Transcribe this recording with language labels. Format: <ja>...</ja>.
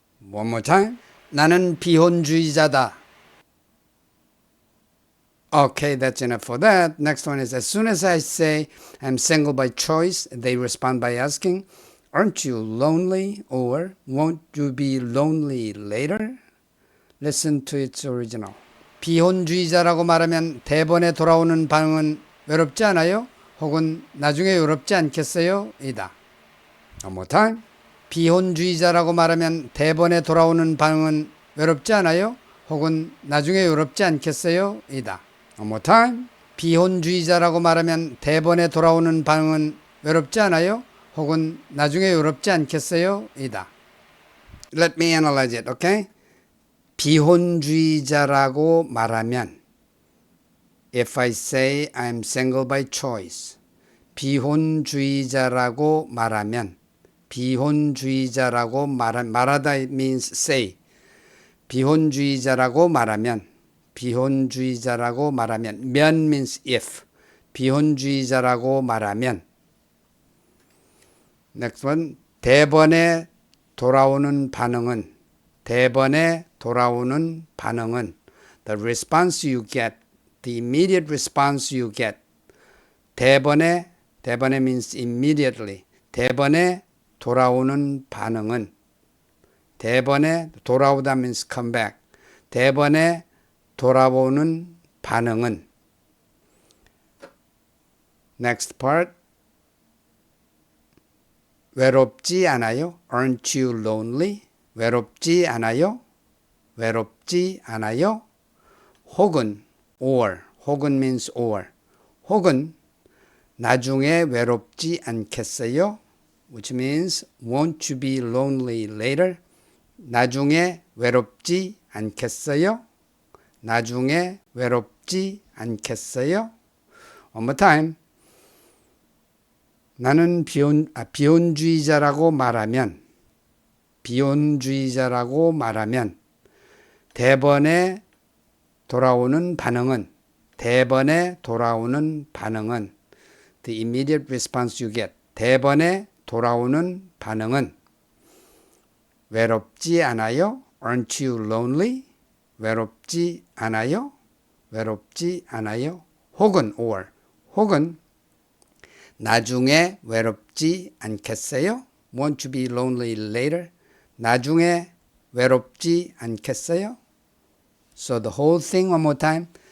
<en>One more time.</en> <ko>나는 비혼주의자다.</ko> <en>Okay, that's enough for that. Next one is, as soon as I say I'm single by choice, they respond by asking, aren't you lonely? Or won't you be lonely later? Listen to its original.</en> <ko>비혼주의자라고 말하면 대번에 돌아오는 반응은 외롭지 않아요? 혹은 나중에 외롭지 않겠어요?</ko> <en>이다. One more time.</en> <ko>비혼주의자라고 말하면 대번에 돌아오는 반응은 외롭지 않아요? 혹은 나중에 외롭지 않겠어요?</ko> <en>이다. One more time.</en> <ko>비혼주의자라고 말하면 대번에 돌아오는 반응은 외롭지 않아요? 혹은 나중에 외롭지 않겠어요?</ko> <en>이다. Let me analyze it, okay?</en> <ko>비혼주의자라고 말하면</ko> <en>If I say I'm single by choice.</en> <ko>비혼주의자라고 말하면 비혼주의자라고 말하다</ko> <en>means say.</en> <ko>비혼주의자라고 말하면 비혼주의자라고 말하면 면</ko> <en>means if.</en> <ko>비혼주의자라고 말하면</ko> <en>Next one.</en> <ko>대번에 돌아오는 반응은 대번에 돌아오는 반응은</ko> <en>the response you get, the immediate response you get. 대번에 means immediately.</en> <ko>대번에 돌아오는 반응은 대번에 돌아오다</ko> <en>means come back.</en> <ko>대번에 돌아오는 반응은</ko> <en>Next part.</en> <ko>외롭지 않아요?</ko> <en>Aren't you lonely?</en> <ko>외롭지 않아요? 외롭지 않아요? 혹은 or.</ko> <en>혹은 means or.</en> <ko>혹은 나중에 외롭지 않겠어요?</ko> <en>Which means won't you be lonely later?</en> <ko>나중에 외롭지 않겠어요? 나중에 외롭지 않겠어요?</ko> <en>One more time.</en> <ko>나는 비혼주의자라고 말하면 대번에 돌아오는 반응은</ko> <en>the immediate response you get.</en> <ko>대번에 돌아오는 반응은 외롭지 않아요?</ko> <en>Aren't you lonely?</en> <ko>외롭지 않아요? 외롭지 않아요? 혹은 or. 혹은 나중에 외롭지 않겠어요?</ko> <en>Won't you be lonely later?</en> <ko>나중에 외롭지 않겠어요?</ko> <en>So the whole thing one more time.</en>